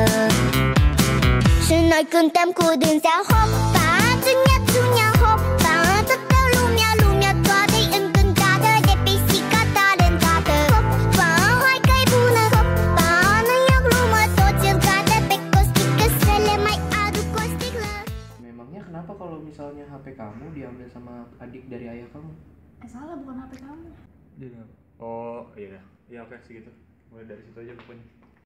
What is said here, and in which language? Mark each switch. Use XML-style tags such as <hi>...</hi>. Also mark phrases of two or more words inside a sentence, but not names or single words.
<ro>Și noi cântăm cu dânsea, hopa, țunia, țunia, hopa. Toată lumea toată-i încântată de pisica talentată. Hopa, hai că-i bună, hopa, nu-i o glumă, toți îl cată pe Costică să le mai aduc o sticlă.</ro> <id>Memangnya kenapa kalau misalnya HP kamu diambil sama adik dari ayah kamu? Salah, bukan HP kamu. Oh iya, iya oke segitu. Mulai dari situ aja pokoknya.</id>